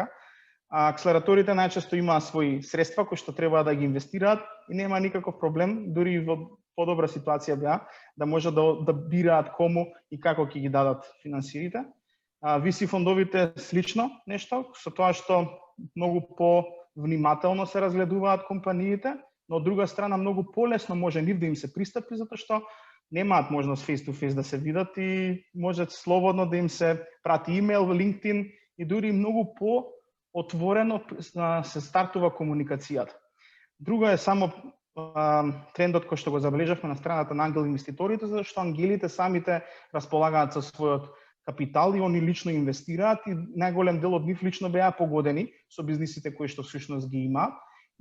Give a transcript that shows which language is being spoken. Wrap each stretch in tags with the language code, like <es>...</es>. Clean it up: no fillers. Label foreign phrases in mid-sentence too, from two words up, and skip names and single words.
<mk>Акселераторите најчесто имаат своји средства кои што треба да ги инвестираат и нема никаков проблем, дури во подобра ситуација беа, да може да бираат кому и како ќе ги дадат финансирите. VC фондовите слично нешто, со тоа што многу по-внимателно се разгледуваат компаниите, но од друга страна многу полесно може нив да им се пристапи, затоа што немаат можност face-to-face да се видат и може слободно да им се прати имейл, LinkedIn и дури многу по-отворено се стартува комуникацијата. Друго е само трендот кој што го забележавме на страната на ангел инвеститорите, зашто ангелите самите располагаат со својот капитал и они лично инвестираат и најголем дел од нив лично беа погодени со бизнисите кои што всушност ги имаат.</mk>